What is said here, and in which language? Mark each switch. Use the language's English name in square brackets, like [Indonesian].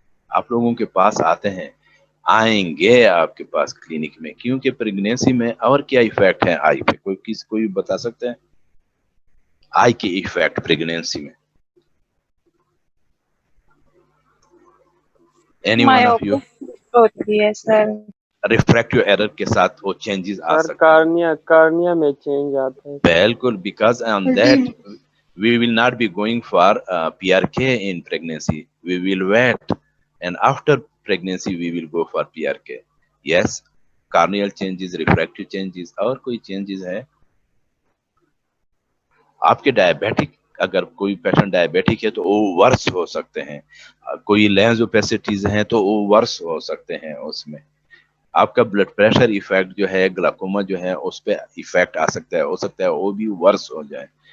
[Urdu] آپ لوگوں کے پاس آتے ہیں، آئیں گے آپ کے پاس کلینک میں، کیونکہ پریگنینسی میں اور کیا ایفیکٹ ہے آئی پہ، کوئی بتا سکتے ہیں آئی کی ایفیکٹ پریگنینسی میں؟ [English] Any one of you? [Urdu] ہوتی ہے سر. ریفریکٹیو ایرر کے ساتھ وہ چینجز آ سر سکتے ہیں. کارنیا میں چینج آتا ہے. بالکل، because on that [English] we will not be going for PRK in pregnancy. We will wait, and after pregnancy we will go for PRK. Yes, corneal changes, refractive changes, [Urdu] اور کوئی changes ہے؟ آپ کے diabetic, اگر کوئی پیشنٹ ڈائبیٹک ہے تو وہ ورس ہو سکتے ہیں، کوئی لینز اوپیسٹیز ہیں تو وہ ورس ہو سکتے ہیں. اس میں آپ کا بلڈ پریشر ایفیکٹ جو ہے، گلاکوما جو ہے، اس پہ ایفیکٹ آ سکتا ہے، ہو سکتا ہے وہ بھی ورس ہو جائے.